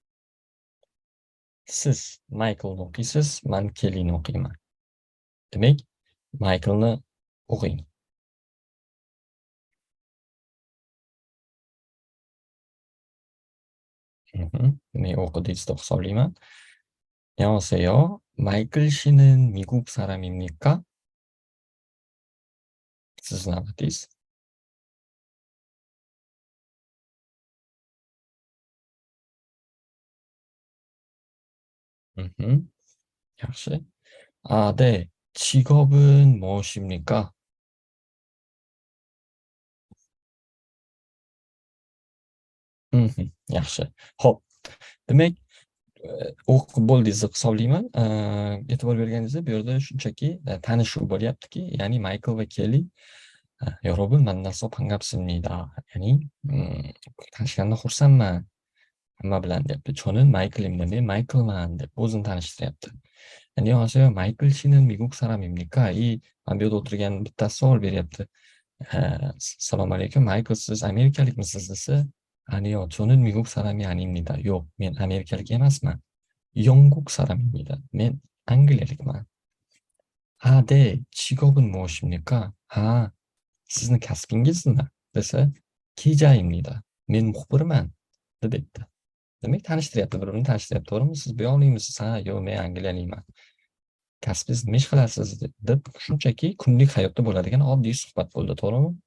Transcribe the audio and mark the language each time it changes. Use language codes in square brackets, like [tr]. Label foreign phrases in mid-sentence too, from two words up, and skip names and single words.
[uz] Siz Michaelni o'qiysiz, men Kellyni o'qiyman. Demak, Michaelni o'qing. 네, o'qidingiz deb hisoblayman. [ko] 안녕하세요. 마이클 씨는 미국 사람입니까? [uz] siz navbatingiz. yaxshi. [ko] 네. 직업은 무엇입니까? [uz] yaxshi. Xo'p. Demak, o'qib bo'ldingiz deb hisoblayman. E'tibor berganingizda bu yerda shunchaki tanishuv bo'lyaptiki, ya'ni Michael va Kelly [ko] 여러분 만나서 반갑습니다. [uz] ya'ni tanishgandan xursandman. Hamma bilan deyapti. [ko] 저는 마이클입니다. [uz] men Michaelman deb o'zini tanishtiryapti. [ko] 안녕하세요. 마이클 씨는 미국 사람입니까? [uz] 이 mana bu yerda o'tirgan bittasi savol beryapti. Assalomu alaykum. Michael siz amerikalikmisiz desa, [ko] 아니요, 저는 미국 사람이 아닙니다. [uz] Yo'q, men amerikalik emasman. [ko] 영국 사람입니다. [uz] men Angliyalikman. [ko] 네, 직업은 무엇입니까? [uz] sizni kasbingiz nima? desa, 기자입니다. men muxbirman deb aytdi. Demak, tanishtiryapti, bir-birini tanishtiryapti, to'g'rimi? Siz bu yoqlikmisiz? Yo'q, men Angliyalikman. Kasbingiz nima ish qilasiz deb shunchaki kunlik hayotda bo'ladigan oddiy suhbat bo'ldi, to'g'rimi?